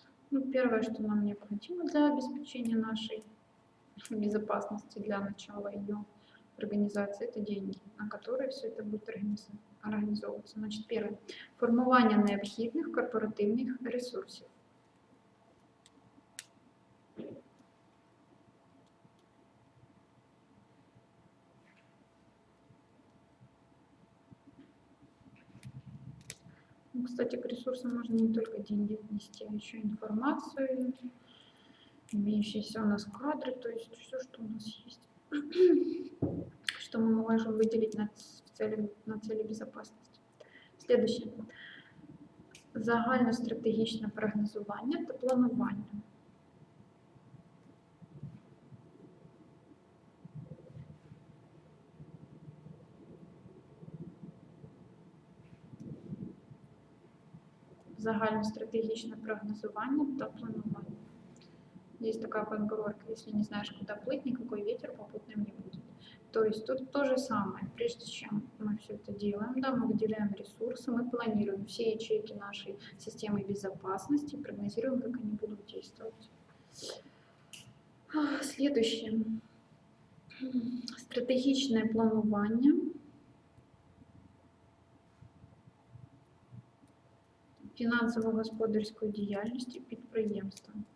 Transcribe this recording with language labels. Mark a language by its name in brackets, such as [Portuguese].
[Russian] Ну, первое, что нам необходимо для обеспечения нашей безопасности, для начала ее организации, это деньги, на которые все это будет организовываться. Значит, первое. [Ukrainian] Формування необхідних корпоративних ресурсів. [Russian] Ну, кстати, к ресурсам можно не только деньги отнести, а еще информацию, имеющиеся у нас кадры, то есть все, что у нас есть, что мы можем выделить на цели безопасности. Следующее. [Ukrainian] Загальностратегічне прогнозування та планування. Загальностратегічне прогнозування та планування. [Russian] Есть такая поговорка: если не знаешь, куда плыть, никакой ветер попутным не будет. То есть тут то же самое. Прежде чем мы все это делаем, да, мы выделяем ресурсы, мы планируем все ячейки нашей системы безопасности, прогнозируем, как они будут действовать. Следующее. [Ukrainian] Стратегічне планування. Фінансово-господарської діяльності підприємства.